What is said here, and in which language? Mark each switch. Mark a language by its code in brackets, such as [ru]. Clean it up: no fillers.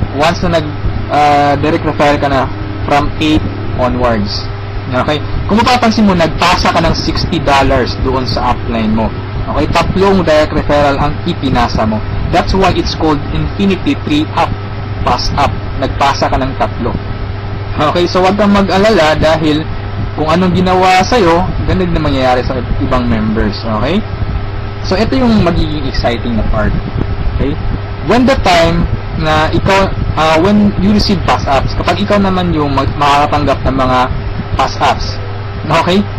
[en] Once na direct refer ka na from 8 onwards. Okay? [tl] Kung mapapansin mo, nagpasa ka ng $60 doon sa upline mo. Okay? 3 direct referral ang ipinasa mo. [en] That's why it's called Infinity 3 Pass Up. [tl] Nagpasa ka ng 3. Okay? So, wag kang mag-alala dahil kung anong ginawa sa'yo, ganun din na mangyayari sa ibang members. Okay? So, ito yung magiging exciting na part. Okay? [en] When the time [tl] na ikaw, [en] when you receive pass ups, [tl] kapag ikaw naman yung makakatanggap ng mga pass ups. Okay?